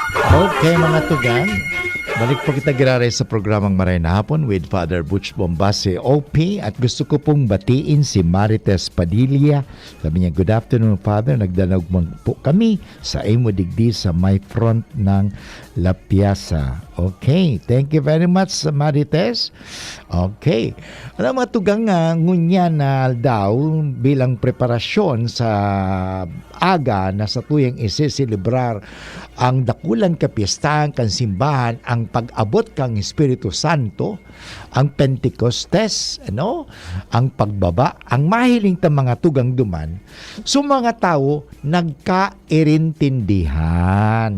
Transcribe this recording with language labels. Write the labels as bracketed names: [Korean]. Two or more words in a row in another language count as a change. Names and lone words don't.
[Bikol] Okay mga tugang, balik po kita girare sa programang Maray na Hapon with Father Butch Bombase OP, at gusto ko pong batiin si Marites Padilla. [Filipino] Sabi niya, [English] good afternoon Father, [Bikol] nagdanaog po kami sa imo digdi sa may front ng La Piazza. [English] Okay, thank you very much Marites. [Bikol] Okay, alam mga tugang ngunya na daw bilang preparasyon sa aga na sa tuyang isisilibrar ang dakulang kapistahan kan simbahan, ang pag-abot kang Espiritu Santo, ang Pentecostes, ang pagbaba, ang mahiling ta mga tugang duman, so mga tao nagkairintindihan.